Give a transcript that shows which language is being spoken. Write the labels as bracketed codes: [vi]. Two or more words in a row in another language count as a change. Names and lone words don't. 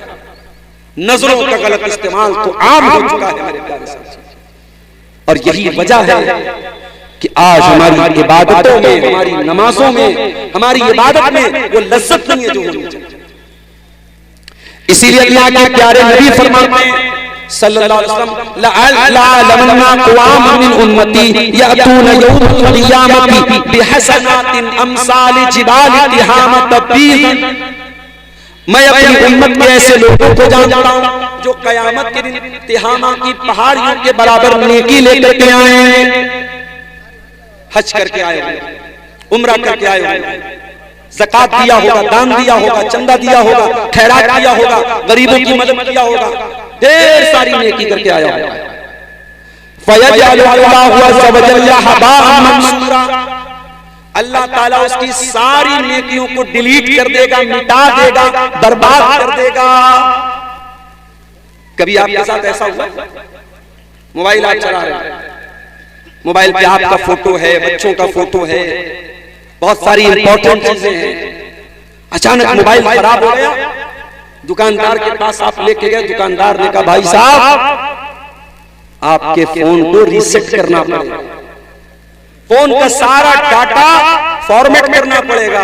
[hi] नजरों का गलत इस्तेमाल तो आम हो चुका है मेरे प्यारे साथियों, और यही वजह है कि आज हमारी इबादतों में, हमारी नमाजों में, हमारी इबादत में वो लज्जत नहीं है जो होनी चाहिए। इसीलिए अल्लाह के प्यारे नबी फरमाते हैं [ar] صلى الله عليه وسلم، لأعلمن أقواما من أمتي يأتون يوم القيامة بحسنات أمثال جبال تهامة بيضا. [hi] मैं अपनी उम्मत के ऐसे लोगों को जानता हूं जो कयामत के दिन तिहामा की पहाड़ियों के बराबर नेकी लेकर के आए हैं। हज करके आए होंगे, उम्रा करके आए होंगे, ज़कात दिया होगा, दान दिया होगा, चंदा दिया होगा, खैरात दिया होगा, गरीबों की मदद किया होगा, ढेर सारी नेकी करके आया होगा। [ar] فيجعله الله عز وجل هباء منثورا, [hi] अल्लाह ताला उसकी सारी नेकियों को डिलीट कर देगा, मिटा देगा, बर्बाद कर देगा। कभी आपके साथ ऐसा हुआ? मोबाइल आप चला रहे हैं, मोबाइल पे आपका फोटो है, बच्चों का फोटो है, बहुत सारी इंपॉर्टेंट चीजें हैं, अचानक मोबाइल खराब हो गया, दुकानदार के पास आप लेके गए, दुकानदार ने कहा भाई साहब आपके फोन को रीसेट करना पड़ेगा, फोन का सारा डाटा फॉर्मेट करना पड़ेगा।